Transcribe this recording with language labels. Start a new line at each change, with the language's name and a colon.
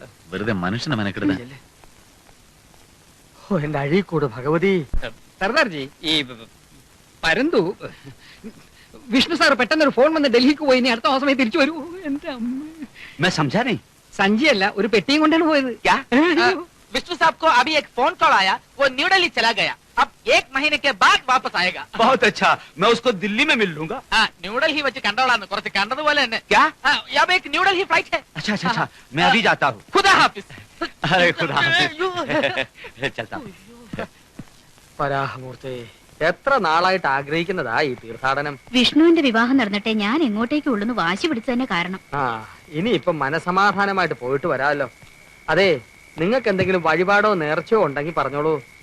Malayalam: വെറുതെ മനുഷ്യനെ മെനക്കെടുത്ത. ഓ, എന്റെ അഴീക്കൂട് ഭഗവതി. സർദാർജി, ഈ പരന്തു വിഷ്ണു സാർ പെട്ടെന്നൊരു ഫോൺ വന്ന് ഡൽഹിക്ക് പോയി, ഇനി അടുത്ത മാസമേ തിരിച്ചു വരൂ. എന്റെ അമ്മ.
Hindi: मैं समझा नहीं।
Malayalam: സഞ്ചിയല്ല, ഒരു പെട്ടിയും കൊണ്ടാണ് പോയത്.
Hindi: विष्णु साहब को अभी एक फोन कॉल आया, वो न्यू दिल्ली चला गया, अब 1 महीने के बाद वापस आएगा. बहुत अच्छा, मैं उसको दिल्ली में मिल लूंगा।
Malayalam: ന്യൂ ഡൽഹി വെച്ച് കണ്ടോളാന്ന്, കുറച്ച് കണ്ടതുപോലെ തന്നെ.
Hindi: क्या? अब एक न्यू दिल्ली फ्लाइट है. अच्छा अच्छा अच्छा, मैं अभी जाता हूँ। खुदा हाफिज. अरे खुदा हाफिज। चलता हूँ।
Malayalam: പരാഹമൂർത്തി, എത്ര നാളായിട്ട് ആഗ്രഹിക്കുന്നതാ ഈ തീർത്ഥാടനം. വിഷ്ണുവിന്റെ വിവാഹം നടന്നിട്ടേ ഞാൻ എങ്ങോട്ടേക്ക് ഉള്ളൂന്ന് വാശി പിടിച്ചതന്നെ കാരണം. ആ, ഇനി ഇപ്പൊ മനസമാധാനമായിട്ട് പോയിട്ട് വരാമല്ലോ. അതെ, നിങ്ങൾക്ക് എന്തെങ്കിലും വഴിപാടോ നേർച്ചയോ ഉണ്ടെങ്കിൽ പറഞ്ഞോളൂ.